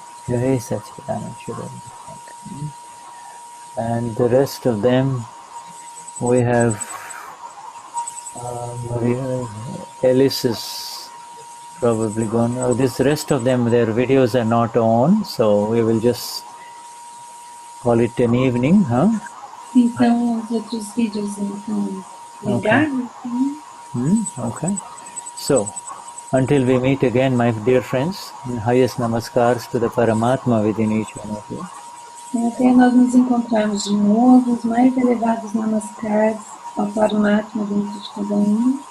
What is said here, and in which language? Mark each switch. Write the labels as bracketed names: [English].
[English] Jai Satchidana Shuddhatma. And the rest of them, we have Maria Alice is probably gone. This rest of them, their videos are not on, so we will just call it an evening, huh? [Portuguese] Então, os outros vídeos, então, ligados, [English] Okay. So, until we meet again, my dear friends, highest namaskars to the Paramatma within each one of you. [Portuguese] Até nós nos encontrarmos de novo, os mais elevados namaskars ao Paramatma dentro de cada um.